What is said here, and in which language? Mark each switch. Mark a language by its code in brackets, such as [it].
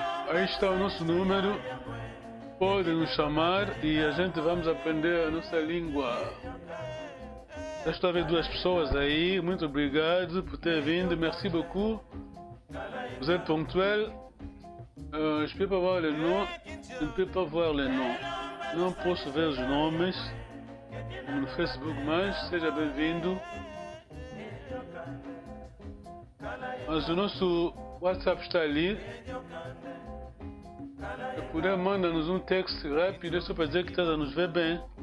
[pt] Aí está o nosso número, pode nos chamar e a gente vamos aprender a nossa língua. Já estou a ver duas pessoas aí, muito obrigado por ter vindo, [fr] merci beaucoup. Vous êtes ponctuel. Je peux pas voir le nom, je ne peux pas voir le nom. [pt] Não posso ver os nomes no Facebook, mas seja bem-vindo. Mas o nosso WhatsApp está ali. Se puder, manda-nos um texto rápido só para dizer que está a nos ver bem.